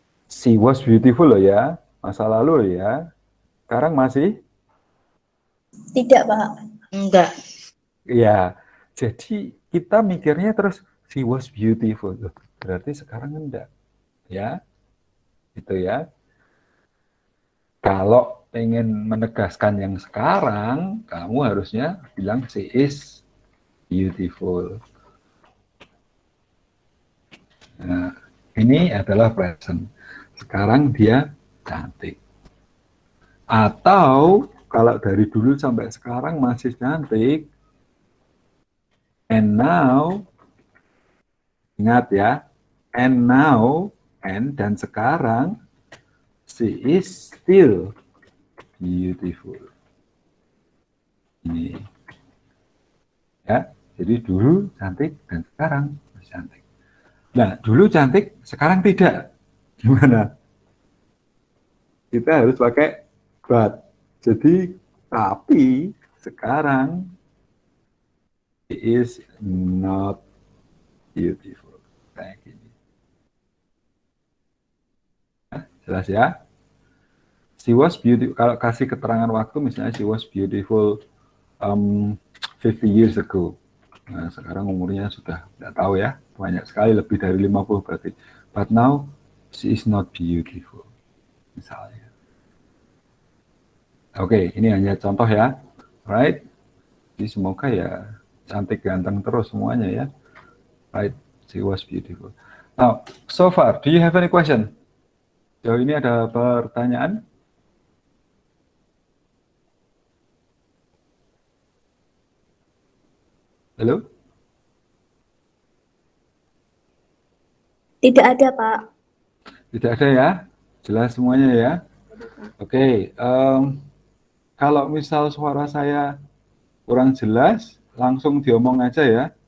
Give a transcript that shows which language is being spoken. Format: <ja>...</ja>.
<en>She was beautiful</en> <id>loh ya, masa lalu loh ya. Sekarang masih? Tidak, Pak. Enggak. Ya, jadi kita mikirnya terus</id> <en>she was beautiful.</en> <id>Loh, berarti sekarang enggak. Ya, itu ya. Kalau pengen menegaskan yang sekarang, kamu harusnya bilang</id> <en>she is beautiful.</en> <id>Nah, ini adalah present. Sekarang dia cantik. Atau kalau dari dulu sampai sekarang masih cantik,</id> <en>and now,</en> <id>ingat ya, and now, and dan sekarang,</id> <en>she is still beautiful.</en> <id>Ini. Ya, jadi dulu cantik dan sekarang masih cantik. Nah, dulu cantik, sekarang tidak. Gimana? Kita harus pakai but. Jadi, tapi sekarang</id> <en>she is not beautiful.</en> <id>Kayak gini. Nah, jelas ya?</id> <en>She was beautiful.</en> <id>Kalau kasih keterangan waktu, misalnya</id> <en>she was beautiful 50 years ago.</en> <id>Nah, sekarang umurnya sudah tidak tahu ya, banyak sekali, lebih dari 50 berarti.</id> <en>But now, she is not beautiful, misalnya.</en> <id>Oke, ini hanya contoh ya, right? Jadi semoga ya cantik ganteng terus semuanya ya, right?</id> <en>She was beautiful. Now, so far, do you have any question?</en> <id>Jauh ini ada pertanyaan? Halo? Tidak ada, Pak. Tidak ada ya? Jelas semuanya ya? Oke, kalau misal suara saya kurang jelas, langsung diomong aja ya.</id>